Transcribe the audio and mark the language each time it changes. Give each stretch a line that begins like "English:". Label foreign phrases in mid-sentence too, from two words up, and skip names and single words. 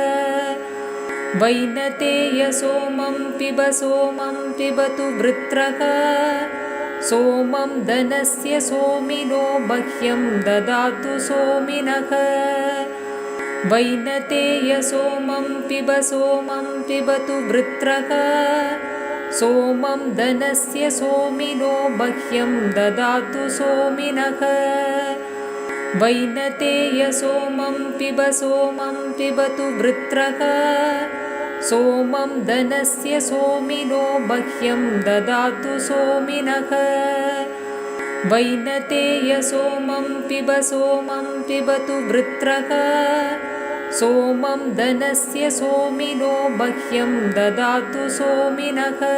Sanskrit: వైనతేయ సోమం పిబతు వృత్రక సోమం ధనస్య సోమినో మహ్యం దదాతు సోమినః. వైనతేయ సోమం పిబతు వృత్రక సోమం ధనస్య సోమినో మహ్యం దదాతు సోమినః. वैनतेय सोमं पिबतु वृत्रः सोमं धनस्य सोमिनो मह्यं ददातु सोमिनः वैनतेय सोमं पिबतु वृत्रः सोमं धनस्य सोमिनो मह्यं ददातु सोमिनः।